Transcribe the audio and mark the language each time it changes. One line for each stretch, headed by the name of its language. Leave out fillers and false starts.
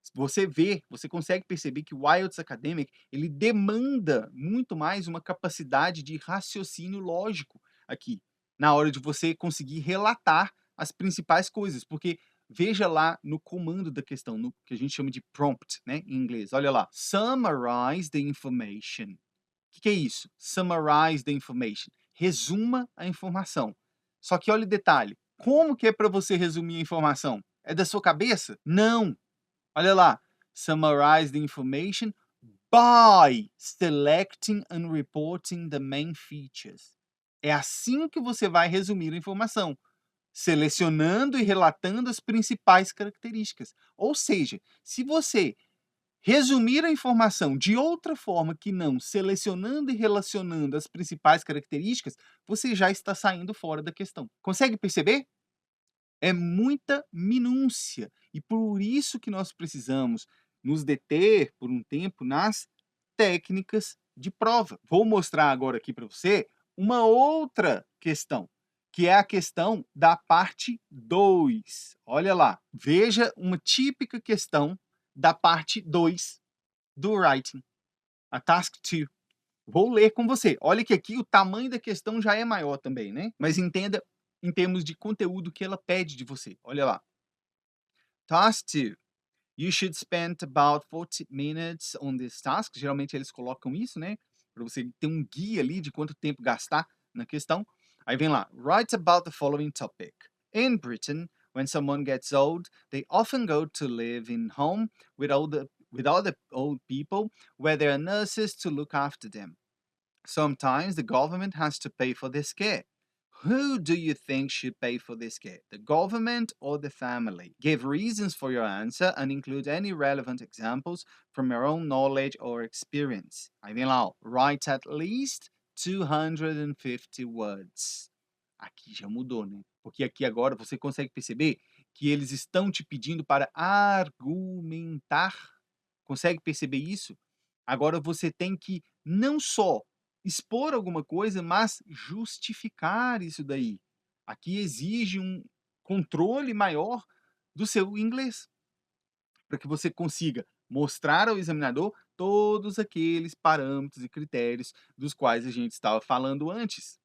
Portuguese: Você vê, você consegue perceber que o IELTS Academic, ele demanda muito mais uma capacidade de raciocínio lógico aqui, na hora de você conseguir relatar as principais coisas, porque veja lá no comando da questão, no que a gente chama de prompt, né, em inglês. Olha lá,
English: summarize the information.
Portuguese: O que é isso?
English: Summarize the information.
Portuguese: resuma a informação. Só que olha o detalhe, como que é para você resumir a informação? É da sua cabeça? Não. Olha lá,
English: summarize the information by selecting and reporting the main features.
Portuguese: É assim que você vai resumir a informação, selecionando e relatando as principais características. Ou seja, se você resumir a informação de outra forma que não selecionando e relacionando as principais características, você já está saindo fora da questão. Consegue perceber? É muita minúcia e por isso que nós precisamos nos deter por um tempo nas técnicas de prova. Vou mostrar agora aqui para você uma outra questão, que é a questão da parte 2. Olha lá, veja uma típica questão da parte 2 do writing, a task 2. Vou ler com você. Olha que aqui o tamanho da questão já é maior também, né? Mas entenda em termos de conteúdo que ela pede de você. Olha lá. Task 2.
English: You should spend about 40 minutes on this task.
Portuguese: Geralmente eles colocam isso, né? Para você ter um guia ali de quanto tempo gastar na questão. Aí vem lá.
English: Write about the following topic. In Britain, when someone gets old, they often go to live in home with other old people where there are nurses to look after them. Sometimes the government has to pay for this care. Who do you think should pay for this care? The government or the family? Give reasons for your answer and include any relevant examples from your own knowledge or experience.
Portuguese: Aí vem lá, ó,
English: write at least 250 words.
Portuguese: Aqui já mudou, né? Porque aqui agora você consegue perceber que eles estão te pedindo para argumentar. Consegue perceber isso? Agora você tem que não só expor alguma coisa, mas justificar isso daí. Aqui exige um controle maior do seu inglês, para que você consiga mostrar ao examinador todos aqueles parâmetros e critérios dos quais a gente estava falando antes.